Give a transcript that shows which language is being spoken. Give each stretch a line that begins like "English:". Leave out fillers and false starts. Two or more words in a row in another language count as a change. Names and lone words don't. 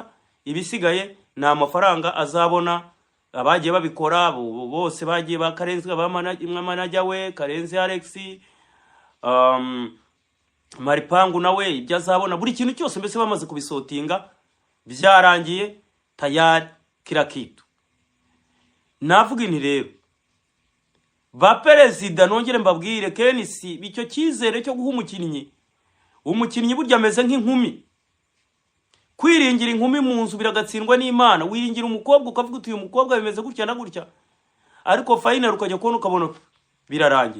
Kinyarwanda: Ibisigaye ni amafaranga azabona abagiye babikora bose, bagiye ba Karenzi manager we Karenzi Alex, Maripangu nawe ibyo azabona, buri kintu cyose mbese bamaze kubisotinga, byarangiye
Swahili: tayari kila kitu.
Kinyarwanda: Navuga inti rero ba perezida, nongere mbabwire Kenisi bicyo cyizere cyo guha umukinnyi burya ameze nk'inkumi. Kwiringira inkumi mu nzu biragatsindwa n'Imana. Wiringira umukobwa ukavuga uti uyu mukobwa bimeze gutya na gutya, ariko final ukajya kubona ukabona birarangiye.